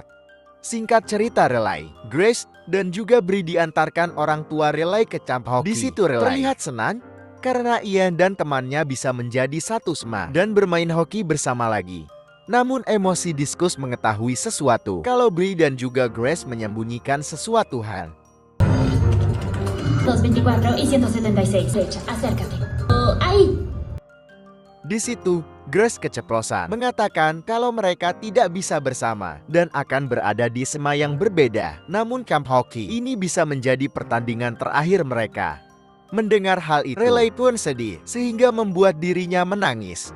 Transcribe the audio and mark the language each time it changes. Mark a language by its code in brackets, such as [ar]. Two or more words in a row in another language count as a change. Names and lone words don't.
[id] Singkat cerita Riley, Grace, dan juga Bree diantarkan orang tua Riley ke camp hoki. Di situ Riley terlihat senang, karena ia dan temannya bisa menjadi satu SMA dan bermain hoki bersama lagi. Namun emosi Diskus mengetahui sesuatu, kalau Bree dan juga Grace menyembunyikan sesuatu hal. [es] 224 y 176 fecha, acércate. Oh, ahí. [id] Di situ, Grace keceplosan, mengatakan kalau mereka tidak bisa bersama dan akan berada di SMA yang berbeda. Namun camp hoki ini bisa menjadi pertandingan terakhir mereka. Mendengar hal itu, Riley pun sedih sehingga membuat dirinya menangis.